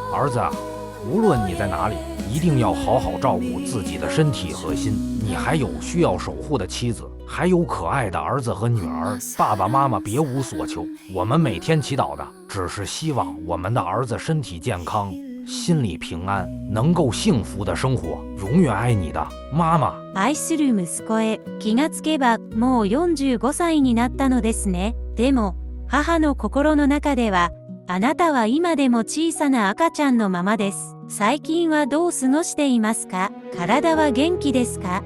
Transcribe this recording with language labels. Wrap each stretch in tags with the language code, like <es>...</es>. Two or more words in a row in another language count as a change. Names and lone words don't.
<zh>儿子啊，无论你在哪里，一定要好好照顾自己的身体和心。你还有需要守护的妻子，还有可爱的儿子和女儿。爸爸妈妈别无所求，我们每天祈祷的只是希望我们的儿子身体健康，心里平安，能够幸福的生活。永远爱你的妈妈。</zh> <ja>愛する息子へ、気がつけばもう45歳になったのですね。でも母の心の中では、あなたは今でも小さな赤ちゃんのままです。最近はどう過ごしていますか？体は元気ですか？</ja>